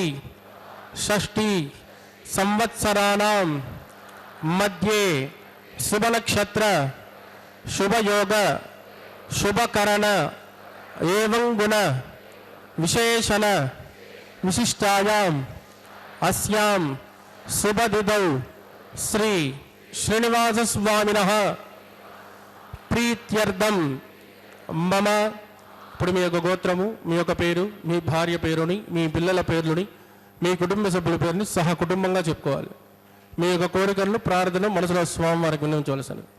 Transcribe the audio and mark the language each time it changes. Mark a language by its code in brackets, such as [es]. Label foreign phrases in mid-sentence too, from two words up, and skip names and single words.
[sa] षष्ठी संवत्सराणां मध्ये शुभ नक्षत्र शुभ योग शुभ करण एवं गुण विशेषण विशिष्टायाम् अस्यां शुभ तिथौ श्री श्रीनिवास स्वामिनः प्रीत्यर्थं मम [te] ఇప్పుడు మీ యొక్క గోత్రము మీ యొక్క పేరు మీ భార్య పేరుని మీ పిల్లల పేర్లని మీ కుటుంబ సభ్యుల పేరుని సహా కుటుంబంగా చెప్పుకోవాలి. మీ యొక్క కోరికలను ప్రార్థన మనసులో స్వామివారికి విన్నవించవలసినది.